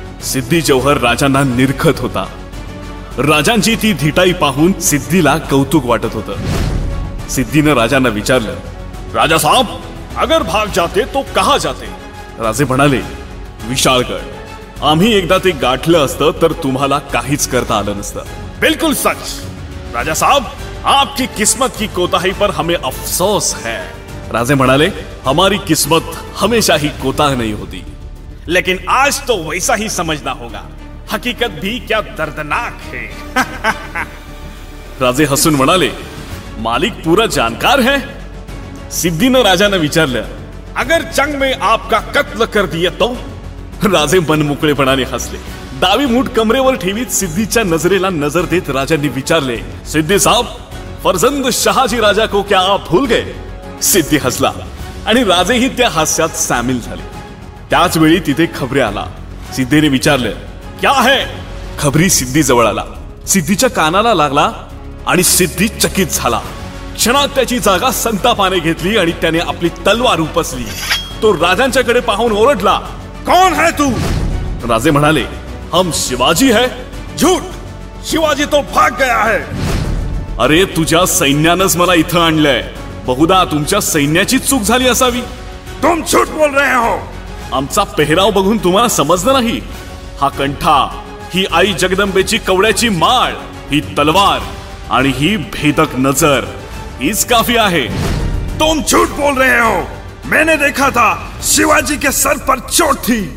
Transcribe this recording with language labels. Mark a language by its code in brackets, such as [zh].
[mr] सिद्धी जौहर राजांना निरखत होता. राजांची ती धिटाई पाहून सिद्धीला कौतुक वाटत होतं. सिद्धीनं राजांना विचारलं, [hi] राजा साहब, अगर भाग जाते तो कहा जाते? [mr] राजे म्हणाले, विशाळगड. आम्ही एकदा ते गाठलं असतं तर तुम्हाला काहीच करता आलं नसतं. [hi] बिल्कुल सच. राजा साहब, आपकी किस्मत की कोताही पर हमें अफसोस है. [mr] राजे म्हणाले, [hi] हमारी किस्मत हमेशा ही कोताह नहीं होती, लेकिन आज तो वैसा ही समझना होगा. हकीकत भी क्या दर्दनाक है. [mr] राजे हसून म्हणाले, [hi] मालिक पूरा जानकार है. [mr] सिद्धीनं राजानं विचारलं, [hi] अगर जंग में आपका कत्ल कर दिया तो? [mr] राजे मनमोकळेपणाने हसले. डावी मूठ कमरेवर ठेवीत सिद्धीच्या नजरेला नजर देत राजांनी विचारले, [hi] सिद्धी साहब, फर्जंद शहाजी राजा को क्या आप भूल गए? [mr] सिद्धी हसला आणि राजेही त्या हास्यात सामील झाले. त्याच वेळी तिथे खबरे आला. सिद्धीने विचारलं, [hi] क्या है? [mr] खबरी सिद्धी जवळ आला. सिद्धीच्या कानाला लागला आणि सिद्धी चकित झाला. क्षणात त्याची जागा संतापाने घेतली आणि त्याने आपली तलवार उपसली. तो राजांच्याकडे पाहून ओरडला, [hi] कौन है तू? [mr] राजे म्हणाले, [hi] हम शिवाजी है. झूठ, शिवाजी तो भाग गया है. [mr] अरे तुझ्या सैन्यानंच मला इथं आणलंय. बहुधा तुमच्या सैन्याची चूक झाली असावी. [hi] तुम झूठ बोल रहे हो. [mr] आमचा पेहराव बघून तुम्हाला समजलं नाही? हा कंठा, ही आई जगदंबेची कवड्याची माळ, ही तलवार आणि ही भेदक नजर, हीच काफी आहे. [hi] तुम झूठ बोल रहे हो. मैंने देखा था, शिवाजी के सर पर चोट थी.